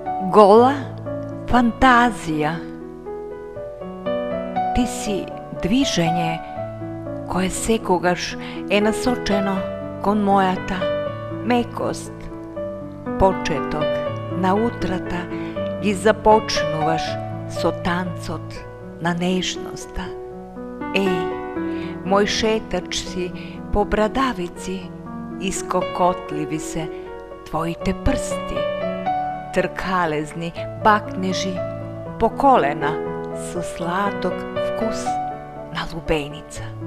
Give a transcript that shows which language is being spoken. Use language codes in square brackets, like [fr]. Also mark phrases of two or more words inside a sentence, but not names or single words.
[mk] Гола фантазија. Ти си движење које секогаш насочено кон мојата мекост. Почеток на утрата ги започнуваш со танцот на нежноста. Мој шетач си по брадавици, искокотливи се твоите прсти, тркалезни бакнежи по колена со сладок вкус на лубеница.